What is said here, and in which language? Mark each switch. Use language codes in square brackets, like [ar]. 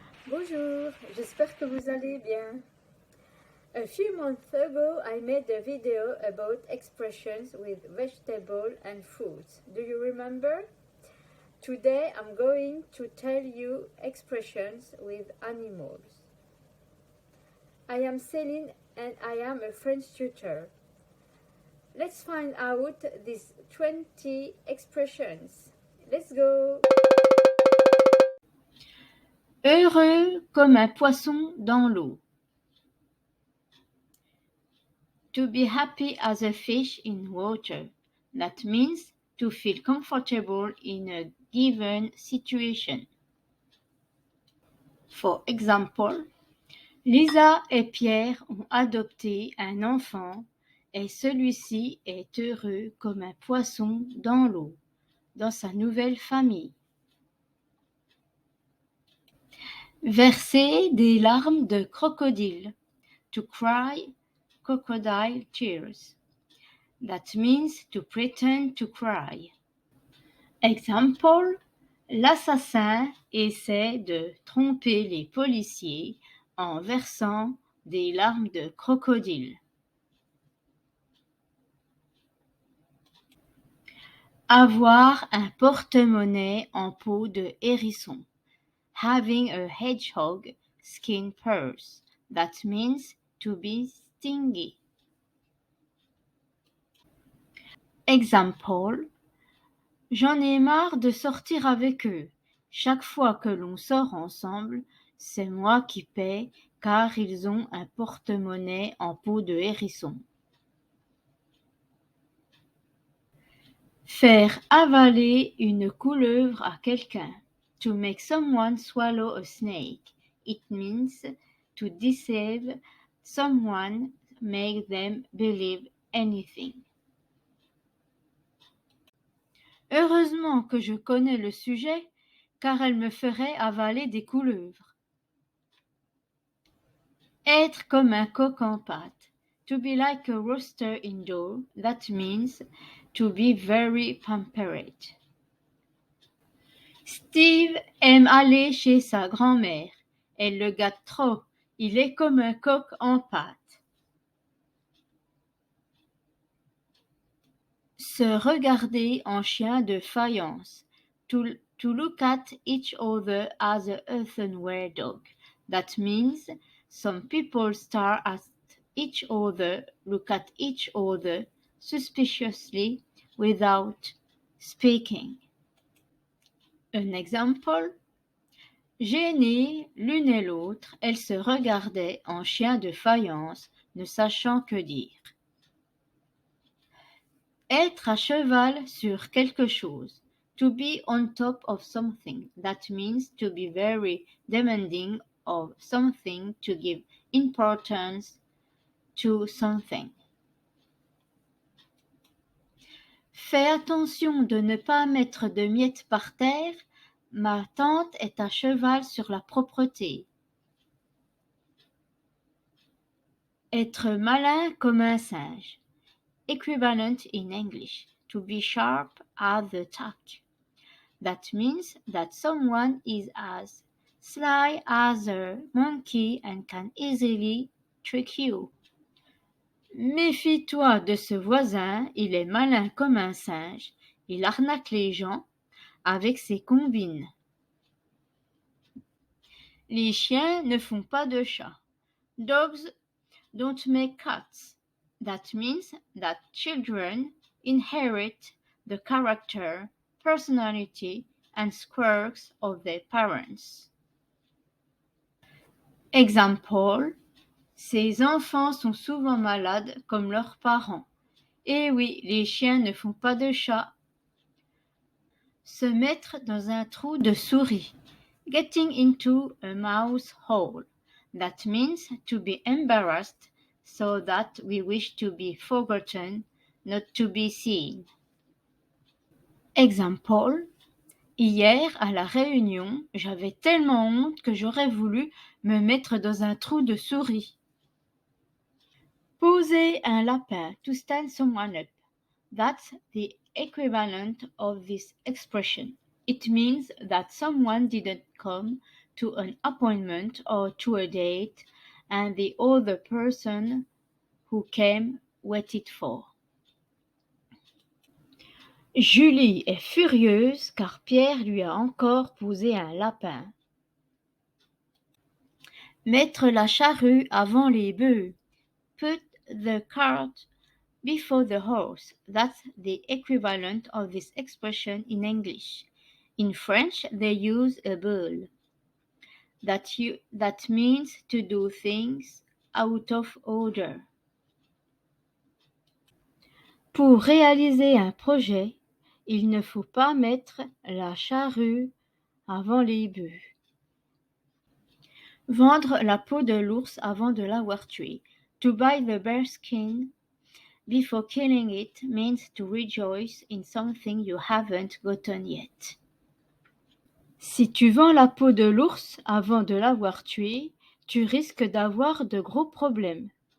[fr] Bonjour, j'espère que vous allez bien. [en] A few months ago, I made a video about expressions with vegetable and fruits. Do you remember? Today, I'm going to tell you expressions with animals. I am Céline and I am a French tutor. Let's find out these 20 expressions. Let's go! [fr] Heureux comme un poisson dans l'eau. [en] To be happy as a fish in water. That means to feel comfortable in a given situation. For example, [fr] Lisa et Pierre ont adopté un enfant et celui-ci est heureux comme un poisson dans l'eau, dans sa nouvelle famille. Verser des larmes de crocodile. [en] To cry crocodile tears. That means to pretend to cry. [fr] Example, l'assassin essaie de tromper les policiers en versant des larmes de crocodile. Avoir un porte-monnaie en peau de hérisson. [en] Having a hedgehog skin purse. That means to be stingy. [fr] Example, j'en ai marre de sortir avec eux. Chaque fois que l'on sort ensemble, c'est moi qui paie car ils ont un porte-monnaie en peau de hérisson. Faire avaler une couleuvre à quelqu'un. [en] To make someone swallow a snake. It means to deceive someone, make them believe anything. [fr] Heureusement que je connais le sujet, car elle me ferait avaler des couleuvres. Être comme un coq en pâte. [en] To be like a rooster in dough, that means to be very pampered. [fr] Steve aime aller chez sa grand-mère. Elle le gâte trop. Il est comme un coq en pâte. Se regarder en chien de faïence. [en] To look at each other as an earthenware dog. That means some people stare at each other, look at each other suspiciously without speaking. [fr] Un exemple. Gênées l'une et l'autre, elles se regardaient en chien de faïence, ne sachant que dire. Être à cheval sur quelque chose. [en] To be on top of something. That means to be very demanding of something, to give importance to something. [fr] Fais attention de ne pas mettre de miettes par terre. Ma tante est à cheval sur la propreté. Être malin comme un singe. [en] Equivalent in English, to be sharp as the tack. That means that someone is as sly as a monkey and can easily trick you. [fr] Méfie-toi de ce voisin, il est malin comme un singe, il arnaque les gens avec ses combines. Les chiens ne font pas de chats. [en] Dogs don't make cats. That means that children inherit the character, personality, and quirks of their parents. [fr] Example, ces enfants sont souvent malades comme leurs parents. Eh oui, les chiens ne font pas de chats. Se mettre dans un trou de souris. [en] Getting into a mouse hole. That means to be embarrassed so that we wish to be forgotten, not to be seen. Example. [fr] Hier, à la réunion, j'avais tellement honte que j'aurais voulu me mettre dans un trou de souris. Poser un lapin, [en] to stand someone up. That's the equivalent of this expression. It means that someone didn't come to an appointment or to a date, and the other person who came waited for. [fr] Julie est furieuse car Pierre lui a encore posé un lapin. Mettre la charrue avant les bœufs. [en] Put the cart before the horse. That's the equivalent of this expression in English. In French, they use a bull. That means to do things out of order. [fr] Pour réaliser un projet, il ne faut pas mettre la charrue avant les bœufs. Vendre la peau de l'ours avant de l'avoir tué. [en] To buy the bear skin before killing it means to rejoice in something you haven't gotten yet. [fr] Si tu vends la peau de l'ours avant de l'avoir tué, tu risques d'avoir de gros problèmes.